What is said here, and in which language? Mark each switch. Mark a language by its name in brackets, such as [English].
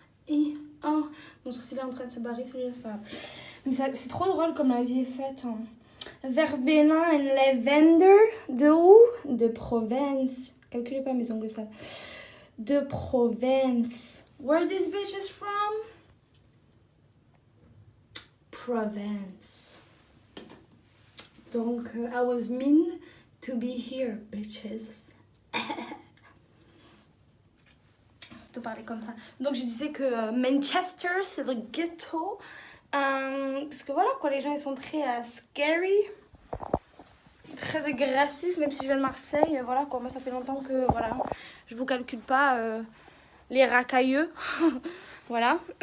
[French] Et oh, mon sourcil est en train de se barrer, celui-là, c'est pas grave. Mais c'est trop drôle comme la vie est faite. [English] Verbena and lavender. [French] De où? De Provence. Calculez pas mes ongles sales. De Provence. [English] Where this bitch is from? Provence. [French] Donc, [English] I was mean to be here, bitches. [French] De parler comme ça. Donc je disais que Manchester c'est le ghetto. Parce que voilà quoi, les gens ils sont très scary, très agressifs, même si je viens de Marseille. Voilà quoi, moi ça fait longtemps que voilà, je vous calcule pas les racailleux. Voilà.